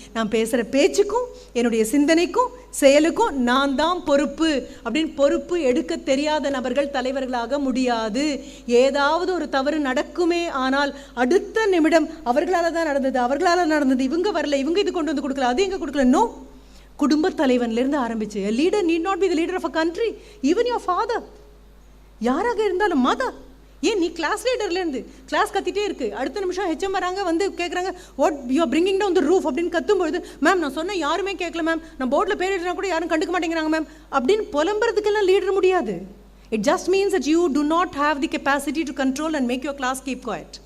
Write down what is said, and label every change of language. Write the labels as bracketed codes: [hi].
[ta] நான் பேசுகிற பேச்சுக்கும் என்னுடைய சிந்தனைக்கும் செயலுக்கும் நான் தான் பொறுப்பு அப்படின்னு பொறுப்பு எடுக்க தெரியாத நபர்கள் தலைவர்களாக முடியாது. ஏதாவது ஒரு தவறு நடக்குமே ஆனால் அடுத்த நிமிடம் அவர்களால் தான் நடந்தது, அவர்களால் நடந்தது, இவங்க வரல, இவங்க இது கொண்டு வந்து கொடுக்கல, அது எங்கே கொடுக்கல. நோ, குடும்ப தலைவன்லேருந்து ஆரம்பிச்சு [en] a leader need not be the leader of a country, even your father, [ta] யாராக இருந்தாலும் மதர். ஏன் நீ கிளாஸ் லீடர்லேருந்து கிளாஸ் கத்திட்டே இருக்கு, அடுத்த நிமிஷம் ஹெச்எம் வராங்க வந்து கேட்குறாங்க [en] what you are bringing down the roof [ta] அப்படின்னு கத்தும்பொழுது, மேம் நான் சொன்ன யாருமே கேட்கல மேம், நான் போர்டில் பேர் எழுதினா கூட யாரும் கண்டுக்க மாட்டேங்கிறாங்க மேம் அப்படின்னு புலம்புறதுக்கெல்லாம் லீடர் முடியாது. [en] It just means that you do not have the capacity to control and make your class keep quiet.